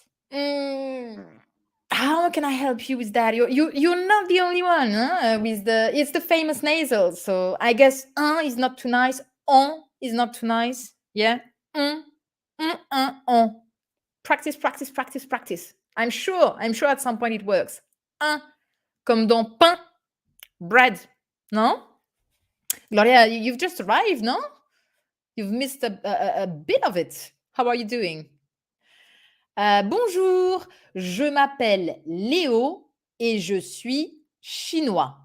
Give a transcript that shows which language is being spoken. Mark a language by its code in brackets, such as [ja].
[en] Mm, how can I help you with that? You're not the only one, huh? With it's the famous nasal. So I guess un is not too nice. On is not too nice. Yeah. Un, on. Practice, practice, practice, practice. I'm sure at some point it works. [fr] Un, comme dans pain, bread. [en] No? Gloria, you've just arrived, no? You've missed a bit of it. How are you doing? [fr] Bonjour, je m'appelle Léo et je suis chinois.